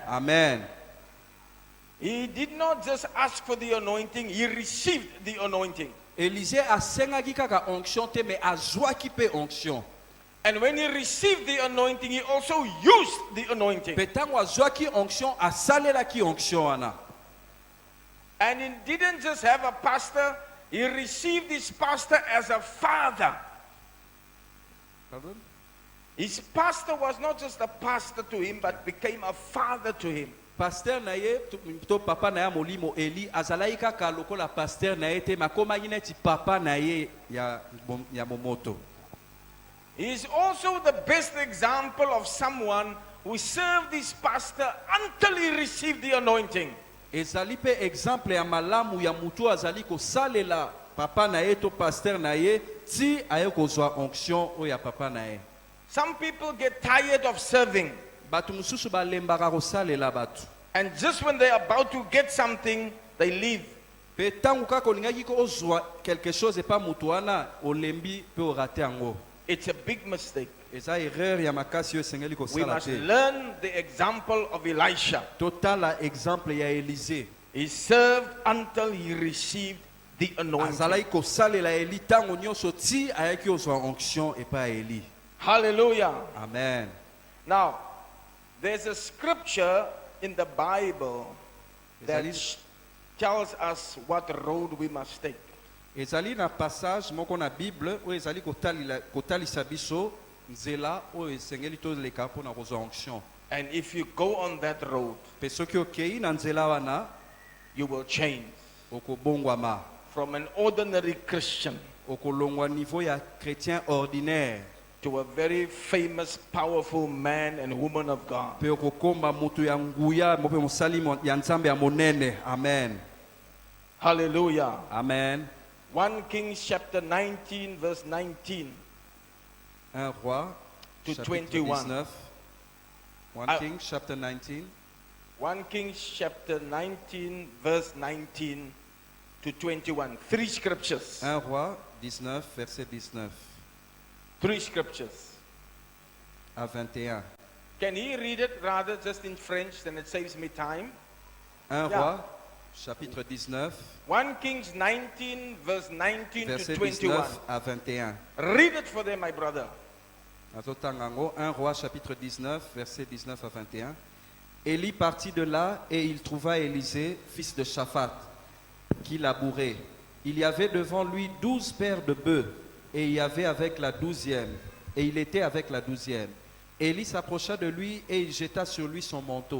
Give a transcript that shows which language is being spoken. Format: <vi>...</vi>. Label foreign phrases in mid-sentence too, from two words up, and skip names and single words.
<en>Amen. He did not just ask for the anointing, he received the anointing.</en> <ln>Élisée asengaki kaka onction te mais azwaki pe onction.</ln> <en>And when he received the anointing, he also used the anointing.</en> <ln>Pe tango azwaki onction asalelaki onction wana.</ln> <en>And he didn't just have a pastor, he received his pastor as a father. Pardon? His pastor was not just a pastor to him, but became a father to him.</en> <ln>Pasteur na ye to papa na ye molimo Eli azalaki kaka lokola pasteur na ye te makomaki neti papa na ye ya momoto.</ln> <en>He is also the best example of someone who served his pastor until he received the anointing.</en> <ln>Ezali pe exemple ya malamu ya mutu azali kosalela papa na ye to pasteur na ye ti aye kozwa onction oyo ya papa na ye.</ln> <en>Some people get tired of serving,</en> <ln>Batu mususu balembaka kosalela batu.</ln> <en>and just when they're about to get something, they leave.</en> <ln>Pe tangu kaka olingaki kozwa</ln> <fr>quelque chose</fr> <ln>epa mutu wana olembi pe orate yango.</ln> <en>It's a big mistake.</en> <ln>Eza erreur ya makasi oyo esengeli</ln> <en>We</en> <ln>kosala</ln> <en>must</en> <ln>te.</ln> <en>learn the example of Elisha.</en> <ln>Totala exemple ya Élisée.</ln> <en>He served until he received the anointing.</en> <ln>Azalaki kosalela Eli tango nyonso ti ayaki ozwa onction epa Eli.</ln> <en>Hallelujah. Amen. Now, there's a scripture in the Bible that</en> <ln>Ezali-</ln> <en>tells us what road we must take.</en> <ln>Ezali na passage moko na Bible oyo ezali kotalisa biso nzela oyo esengeli toleka mpona kozwa onction.</ln> <en>And if you go on that road,</en> <ln>Mpe soki okei na nzela wana</ln> <en>you will change</en> <ln>okobongwama,</ln> <en>from an ordinary Christian</en> <ln>okolongwa niveau ya</ln> <fr>chrétien ordinaire</fr> <en>to a very famous, powerful man and woman of God.</en> <ln>mpe okokomba moto ya nguya mpe mosali ya nzambe ya monene.</ln> <en>Amen. Hallelujah. Amen. 1 Kings chapter 19 verse 19.</en> <fr>1 Roi</fr> <en>To</en> <fr>chapitre 21. 19. 1 Ah.</fr> <en>Kings chapter 19. 1 Kings chapter 19 verse 19 to 21. Three scriptures.</en> <fr>1 Roi 19 verset 19</fr> <en>Three scriptures.</en> <fr>à 21.</fr> <en>Can he read it rather just in French, then it saves me time? 1 Yeah.</en> <fr>Roi chapitre 19</fr> <en>1 Kings 19 verse 19 to</en> <fr>verset 21. 19 à 21.</fr> <en>Read it for them, my brother.</en> <ln>Nazotanga yango,</ln> <fr>1 Roi chapitre 19 verset 19 à 21. Élie partit de là et il trouva Élisée, fils de Shaphat, qui labourait. Il y avait devant lui 12 paires de bœufs et il était avec la 12e. Élie s'approcha de lui et il jeta sur lui son manteau.</fr>